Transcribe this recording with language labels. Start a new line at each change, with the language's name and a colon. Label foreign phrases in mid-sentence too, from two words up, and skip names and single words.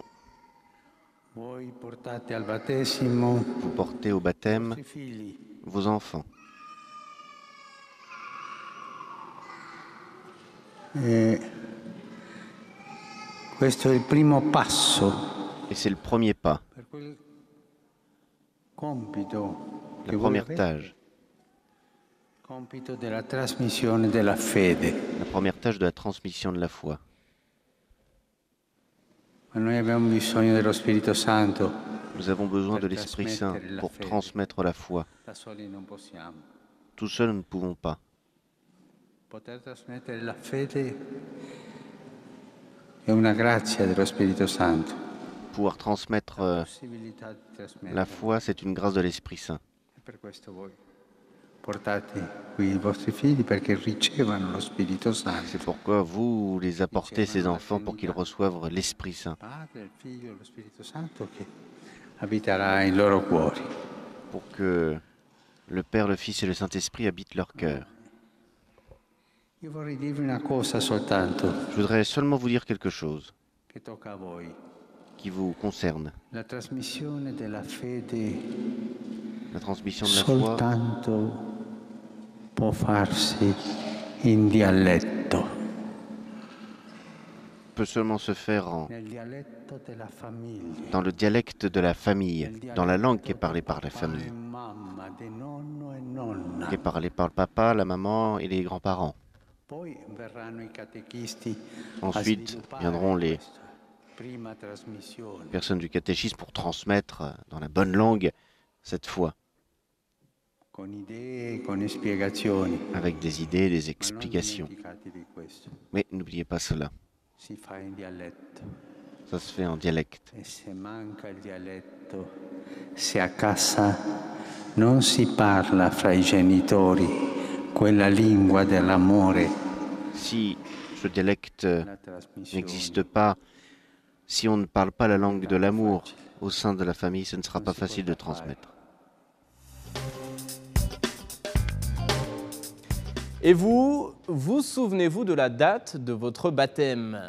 Italian: voi portate al battesimo
French: vous portez au baptême
Italian: i figli.
French: vos enfants.
Italian: Questo è il primo passo
French: Et c'est le premier pas,
Italian: per quel compito che
French: la
Italian: voi
French: première
Italian: avete
French: tâche
Italian: Compito della trasmissione della fede.
French: La première tâche de la transmission de la foi.
Italian: Ma noi abbiamo bisogno dello Spirito Santo.
French: Nous avons besoin de l'Esprit Saint pour transmettre la foi.
Italian: Da soli non possiamo.
French: Tout seul, nous ne pouvons pas.
Italian: Poter trasmettere la fede è una grazia dello Spirito Santo.
French: Pouvoir transmettre
Italian: Possibilità di trasmettere.
French: la foi, c'est une grâce de l'Esprit Saint.
Italian: E per questo voi portate qui i vostri figli perché ricevano lo Spirito Santo.
French: C'est pourquoi vous les apportez, ces enfants, pour qu'ils reçoivent l'Esprit Saint.
Italian: Padre, il Figlio e lo Spirito Santo che abiterà in loro cuori.
French: Pour que le Père, le Fils et le Saint-Esprit habitent leur cœur.
Italian: Io vorrei dirvi una cosa soltanto
French: Je voudrais seulement vous dire quelque chose
Italian: che tocca a voi.
French: qui vous concerne.
Italian: La trasmissione della fede
French: La transmission de la foi
Italian: soltanto può farsi in dialetto,
French: peut seulement se faire
Italian: nel dialetto della famiglia,
French: dans le dialecte de la famille, dans la langue qui est parlée par la
Italian: papà
French: famille,
Italian: e mamma, di nonno e nonna.
French: qui est parlée par le papa, la maman et les grands-parents.
Italian: Poi verranno i catechisti
French: Ensuite
Italian: a sviluppare
French: viendront les
Italian: questa prima trasmissione.
French: personnes du catéchisme pour transmettre dans la bonne langue cette foi,
Italian: Con idee, con spiegazioni.
French: avec des idées, des
Italian: Ma non
French: explications.
Italian: dimenticate di questo.
French: Mais n'oubliez pas cela,
Italian: Si fa in dialetto.
French: ça se fait en dialecte.
Italian: E se manca il dialetto, se a casa non si parla fra i genitori quella lingua dell'amore,
French: Si ce dialecte
Italian: la trasmissione
French: n'existe pas, si on ne parle pas la langue de l'amour au sein de la famille, ce ne sera pas facile de transmettre. Et vous, vous souvenez-vous de la date de votre baptême?